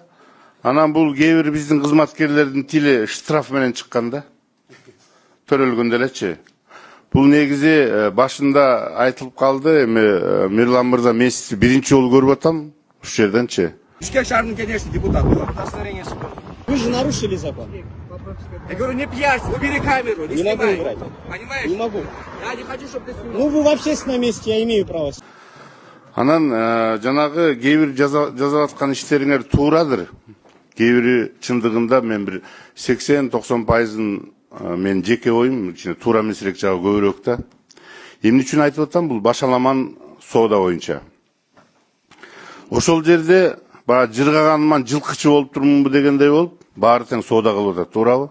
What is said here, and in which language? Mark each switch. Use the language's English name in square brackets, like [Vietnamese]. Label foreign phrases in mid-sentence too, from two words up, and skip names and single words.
[Kyrgyz] Анан бул кээ бир биздин кызматкерлердин тили штраф менен чыккан да. Төрөлгөндө элечи. Бул негизи башында айтылып калды. Эми Мирлан мырза, мен сизди биринчи жолу көрүп атам. Ушу жерденчи. Бишкек шаарынын кеңешинин депутаты. [Russian] Удостоверение суда. Вы же нарушили закон. Я говорю, не пьяница, убери камеру, не Не могу снимай. играть. Понимаешь? Не могу. Я не хочу, чтобы ты снимал. Ну, вы в общественном месте, я имею право. [Kyrgyz] Анан жанагы кээ бир жазып аткан иштериңер туурадыр. Кээ бири чындыгында мен бир 80-90%-ын мен жеке оюм, туура эмесирээк жагы көбүрөөк да. Эмне үчүн айтып атам? Бул башаламан соода боюнча. Ошол жерде баягы жыргаганыман жылкычы болуп турмунбу дегендей болуп, баары тең соода кылып атат, туурабы?